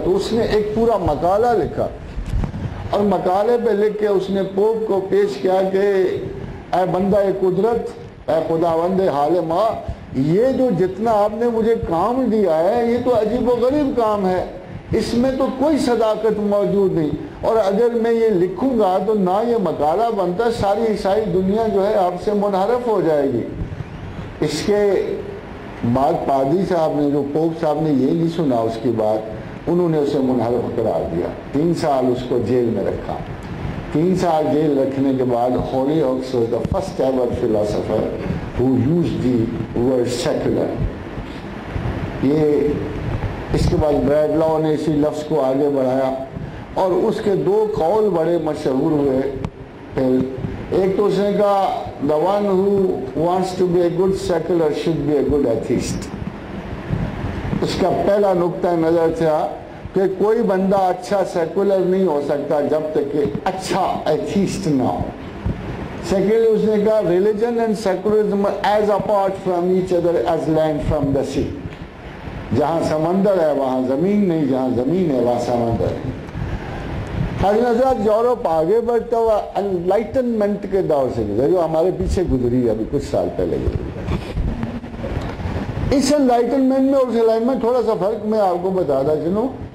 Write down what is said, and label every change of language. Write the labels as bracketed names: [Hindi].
[Urdu] تو اس نے ایک پورا مقالہ لکھا اور مقالے پہ لکھ کے اس نے پوپ کو پیش کیا کہ اے بندہ قدرت, اے خداوند حال ماں, یہ جو جتنا آپ نے مجھے کام دیا ہے یہ تو عجیب و غریب کام ہے, اس میں تو کوئی صداقت موجود نہیں, اور اگر میں یہ لکھوں گا تو نہ یہ مقالہ بنتا, ساری عیسائی دنیا جو ہے آپ سے منحرف ہو جائے گی. اس کے بعد پادری صاحب نے, جو پوپ صاحب نے یہ نہیں سنا اس کی بات, انہوں نے اسے منحرف قرار دیا. 3 سال اس کو جیل میں رکھا. 3 سال جیل رکھنے کے بعد Holi ہاکس [English] was the first ever philosopher who used the word secular. [Urdu] یہ اس کے بعد بریڈ لاؤ نے اسی لفظ کو آگے بڑھایا اور اس کے 2 قول بڑے مشہور ہوئے. پھر ایک تو اس نے کہا [English] the one who wants to be a good secular should be a good atheist. [Urdu] اس کا پہلا نقطہ نظر تھا کہ کوئی بندہ اچھا سیکولر نہیں ہو سکتا جب تک کہ اچھا ایتھیسٹ نہ ہو. [English] secondly [Urdu] اس نے کہا [English] Religion and secularism is apart from each other as land from the sea. [Urdu] جہاں سمندر ہے وہاں زمین نہیں, جہاں زمین ہے وہاں سمندر ہے. حضرت حضرات یورپ آگے بڑھتا ہوا انلائٹنمنٹ کے دور سے گزرا, جو ہمارے پیچھے گزری ابھی کچھ سال پہلے گزری. اس انلائٹنمنٹ میں اور اس انلائٹنمنٹ میں تھوڑا سا فرق میں آپ کو بتاتا چلوں.